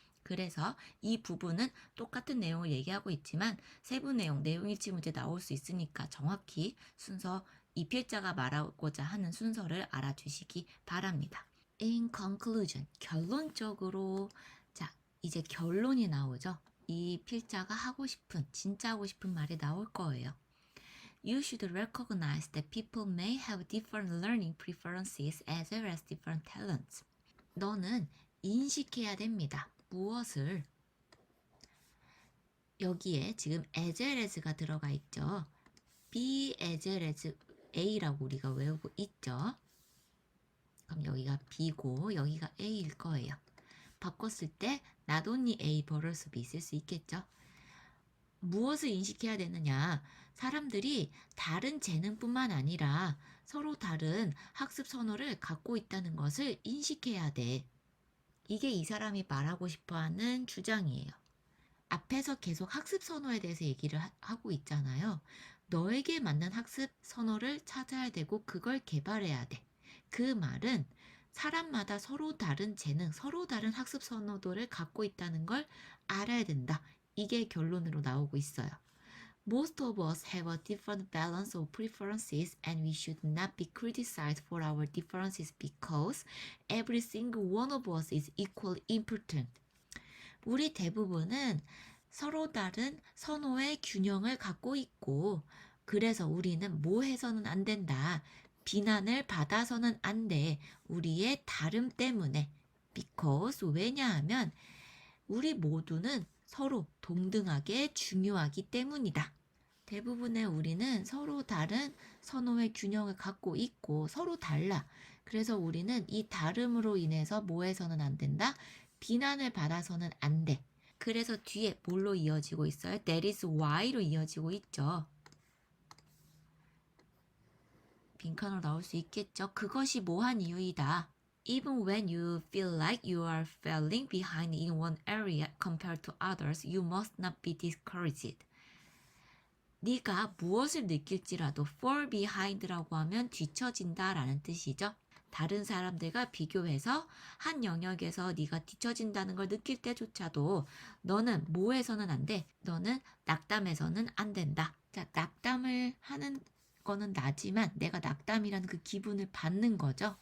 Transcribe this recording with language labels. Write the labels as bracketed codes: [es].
[ko] 그래서 이 부분은 똑같은 내용을 얘기하고 있지만 세부 내용 일치 문제 나올 수 있으니까 정확히 순서, 이 필자가 말하고자 하는 순서를 알아주시기 바랍니다. In conclusion, 결론적으로, 자, 이제 결론이 나오죠. 이 필자가 진짜 하고 싶은 말이 나올 거예요. [en] You should recognize that people may have different learning preferences as well as different talents. [ko] 너는 인식해야 됩니다. 무엇을? 여기에 지금 as well as가 들어가 있죠. be as well as A라고 우리가 외우고 있죠. 그럼 여기가 B고 여기가 A일 거예요. 바꿨을 때 not only A but also B 쓸 수 있겠죠. 무엇을 인식해야 되느냐? 사람들이 다른 재능뿐만 아니라 서로 다른 학습 선호를 갖고 있다는 것을 인식해야 돼. 이게 이 사람이 말하고 싶어 하는 주장이에요. 앞에서 계속 학습 선호에 대해서 얘기를 하고 있잖아요. 너에게 맞는 학습 선호를 찾아야 되고 그걸 개발해야 돼. 그 말은 사람마다 서로 다른 재능, 서로 다른 학습 선호도를 갖고 있다는 걸 알아야 된다. 이게 결론으로 나오고 있어요. [en] Most of us have a different balance of preferences and we should not be criticized for our differences because every single one of us is equally important. [ko] 우리 대부분은 서로 다른 선호의 균형을 갖고 있고 그래서 우리는 뭐 해서는 안 된다. 비난을 받아서는 안 돼. 우리의 다름 때문에. Because 왜냐하면 우리 모두는 서로 동등하게 중요하기 때문이다. 대부분의 우리는 서로 다른 선호의 균형을 갖고 있고 서로 달라. 그래서 우리는 이 다름으로 인해서 뭐 해서는 안 된다? 비난을 받아서는 안 돼. 그래서 뒤에 뭘로 이어지고 있어요? That is why 로 이어지고 있죠. 빈칸으로 나올 수 있겠죠. 그것이 뭐한 이유이다. [en] Even when you feel like you are falling behind in one area compared to others, you must not be discouraged. [ko] 네가 무엇을 느낄지라도 fall behind라고 하면 뒤처진다라는 뜻이죠. 다른 사람들과 비교해서 한 영역에서 네가 뒤처진다는 걸 느낄 때조차도 너는 뭐 해서는 안 돼? 너는 낙담해서는 안 된다. 자, 낙담을 하는 거는 나지만 내가 낙담이라는 그 기분을 받는 거죠.